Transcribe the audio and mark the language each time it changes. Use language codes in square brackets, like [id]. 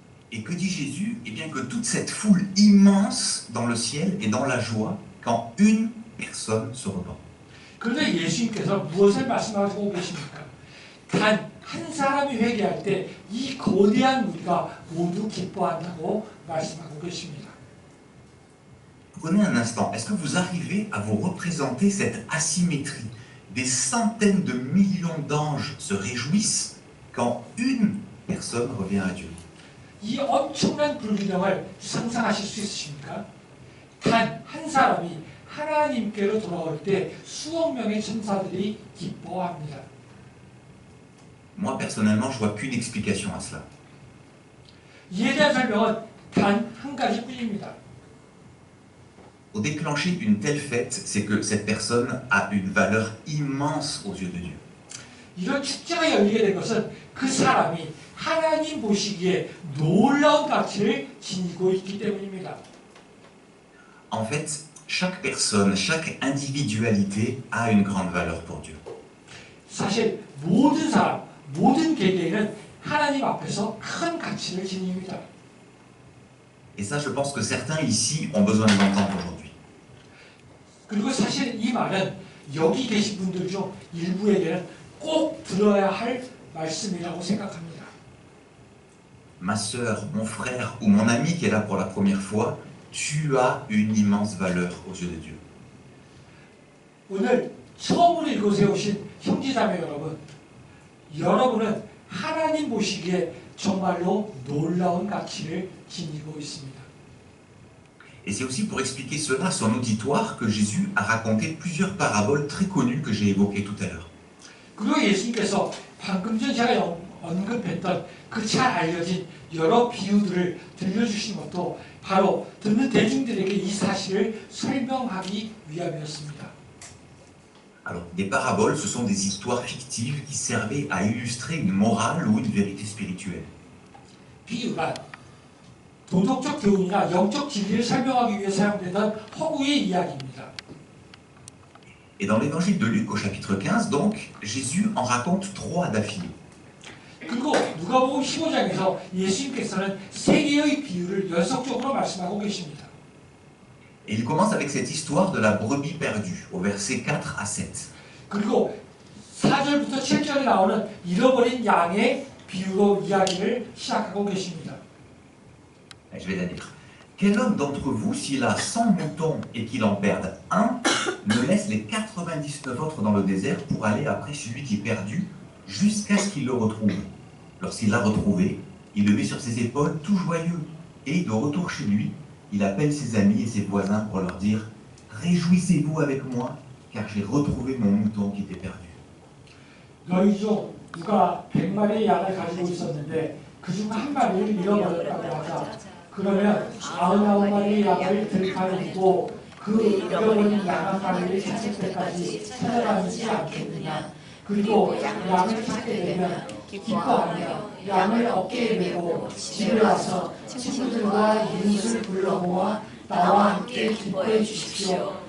[fr] Et que dit Jésus? Eh bien que toute cette foule immense dans le ciel est dans la joie quand une personne se repent. [ko] 그런데 예수님께서 무엇을 말씀하고 계십니까? 단 한 사람이 회개할 때 이 거대한 무리가 모두 기뻐한다고 말씀하고 계십니다. [fr] Prenez un instant, est-ce que vous arrivez à vous représenter cette asymétrie des centaines de millions d'anges se réjouissent quand une personne revient à Dieu. [ko] 이 엄청난 불균형을 상상하실 수 있으십니까? 단 한 사람이 하나님께로 돌아올 때 수억 명의 천사들이 기뻐합니다. [fr] Moi, personnellement, je vois qu'une explication à cela. [ko] 이에 대한 설명은 단 한 가지뿐입니다. [fr] Au déclencher une telle fête, c'est que cette personne a une valeur immense aux yeux de Dieu. [ko] 이런 축제가 열리게 된 것은 그 사람이 하나님 보시기에 놀라운 가치를 지니고 있기 때문입니다. [fr] En fait, chaque personne, chaque individualité a une grande valeur pour Dieu. [ko] 사실 모든 사람, 모든 개개인은 하나님 앞에서 큰 가치를 지닙니다. [fr] Et ça, je pense que certains ici ont besoin de l'entendre aujourd'hui. [ko] 그리고 사실 이 말은 여기 계신 분들 중 일부에게는 꼭 들어야 할 말씀이라고 생각합니다. [fr] Ma sœur, mon frère ou mon ami qui est là pour la première fois, tu as une immense valeur aux yeux de Dieu. [ko] 오늘 처음으로 이곳에 오신 형제자매 여러분, 여러분은 하나님 보시기에 정말로 놀라운 가치를 지니고 있습니다. [fr] Et c'est aussi pour expliquer cela à son auditoire que Jésus a raconté plusieurs paraboles très connues que j'ai évoquées tout à l'heure. [ko] 그리고 예수님께서 방금 전 제가 언급했던 그 잘 알려진 여러 비유들을 들려주신 것도 바로 듣는 대중들에게 이 사실을 설명하기 위함이었습니다. [fr] Alors, des paraboles, ce sont des histoires fictives qui servaient à illustrer une morale ou une vérité spirituelle. [ko] 비유란 도덕적 교훈이나 영적 진리를 설명하기 위해 사용되던 허구의 이야기입니다. [fr] Et dans l'évangile de Luc au chapitre 15, donc, Jésus en raconte 3 d'affilée. [ko] 그리고 누가복음 15장에서 예수님께서는 3개의 비유를 연속적으로 말씀하고 계십니다. [fr] Et il commence avec cette histoire de la brebis perdue, au verset 4 à 7. [ko] 그리고 4절부터 7절에 나오는 잃어버린 양의 비유로 이야기를 시작하고 계십니다. [fr] Je vais la lire. Quel homme d'entre vous, s'il a 100 moutons et qu'il en perde un, ne laisse les 99 autres dans le désert pour aller après celui qui est perdu jusqu'à ce qu'il le retrouve? Lorsqu'il l'a retrouvé, il le met sur ses épaules tout joyeux. Et de retour chez lui, il appelle ses amis et ses voisins pour leur dire « Réjouissez-vous avec moi, car j'ai retrouvé mon mouton qui était perdu. » [ko] 너희 중 누가 100마리의 양을 가지고 있었는데 그중 한 마리를 잃어버렸다고 하자. 그러면 99마리의 양을 들판에 두고 그 잃어버린 양 한 마리를 찾을 때까지 찾아다니지 않겠느냐. 그리고 양을 찾게 되면 기뻐하며 양을 어깨에 메고 집에 와서 친구들과 이웃을 불러 모아 나와 함께 기뻐해 주십시오.